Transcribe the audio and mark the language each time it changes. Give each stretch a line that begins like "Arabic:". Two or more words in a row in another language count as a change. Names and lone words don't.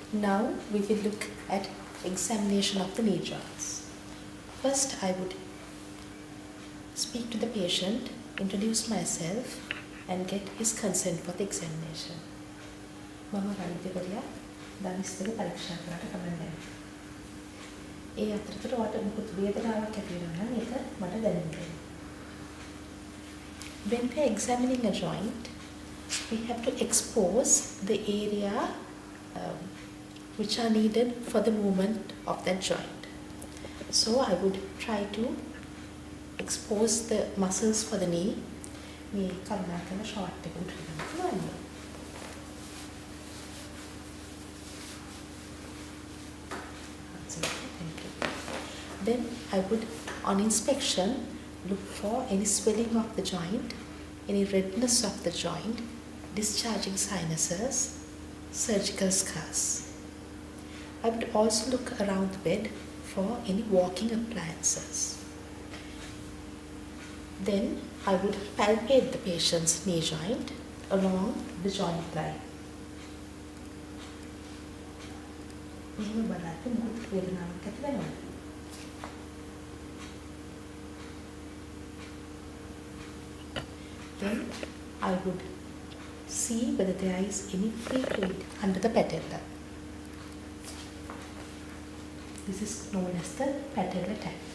English: Now we will look at examination of the knee joints. First, I would speak to the patient, introduce myself, and get his consent for the examination.
Sinhala: මම වෛද්‍යවරයා දනිස්තර පරීක්ෂා කරලා කමන්නේ. ඒ අතරතුර ඔයාලට මොකද වේදනාවක් ඇති වෙනවා නම් ඒක මට දැනෙන්න ඕනේ.
English: When we are examining a joint, we have to expose the area which are needed for the movement of that joint. So I would try to expose the muscles for the knee.
Sinhala: මේ කරුණාකරලා ෂෝට් එක උඩට ගන්න පුළුවන්.
English: Then I would, on inspection, look for any swelling of the joint, any redness of the joint, discharging sinuses, surgical scars. I would also look around the bed for any walking appliances. Then I would palpate the patient's knee joint along the joint line.
Sinhala: එහෙම බලද්දී මොකද වේදනාවක් ඇති වෙනවද?
English: Then I would see whether there is any free fluid under the patella. This is known as the patellar tap.